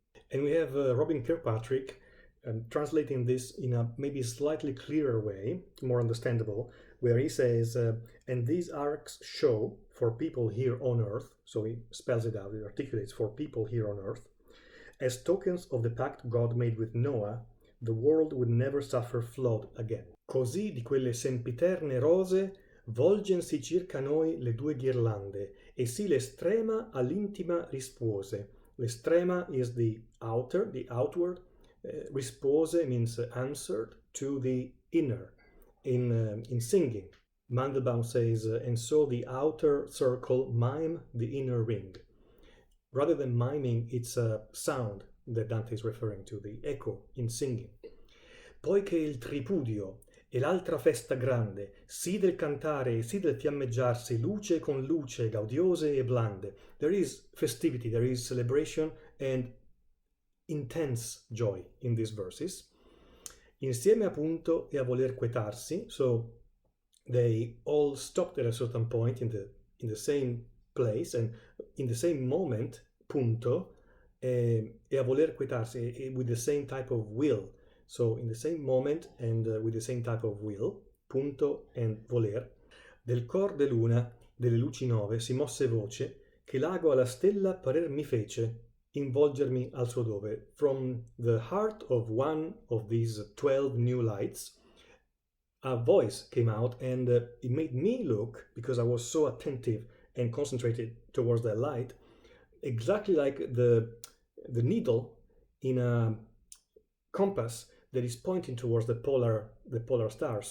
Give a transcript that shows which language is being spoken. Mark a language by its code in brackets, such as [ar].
[en] And we have Robin Kirkpatrick translating this in a maybe slightly clearer way, more understandable, where he says, and these arcs show for people here on earth, so he spells it out, he articulates for people here on earth, as tokens of the pact God made with Noah, the world would never suffer flood again. [it] Così di quelle sempiterne rose volgensi circa noi le due ghirlande, e sì l'estrema all'intima rispose. [en] L'estrema is the outer, the outward. Rispose means answered to the inner in singing. Mandelbaum says, and so the outer circle mime the inner ring. Rather than miming, it's a sound that Dante is referring to, the echo in singing. [it] Poiché il tripudio e l'altra festa grande, sì del cantare e sì del fiammeggiarsi, luce con luce, gaudiose e blande. [en] There is festivity, there is celebration and intense joy in these verses. [it] Insieme appunto e a voler quietarsi, [en] so they all stopped at a certain point in the same place and in the same moment, [it] punto, e a voler quietarsi, [en] with the same type of will. So in the same moment and with the same type of will, [it] punto and voler, del cor de luna, delle luci nove, si mosse voce, che l'ago alla stella parer mi fece, involgermi al suo dove. [en] From the heart of one of these 12 new lights, a voice came out and it made me look, because I was so attentive and concentrated towards that light, exactly like the needle in a compass that is pointing towards the polar star.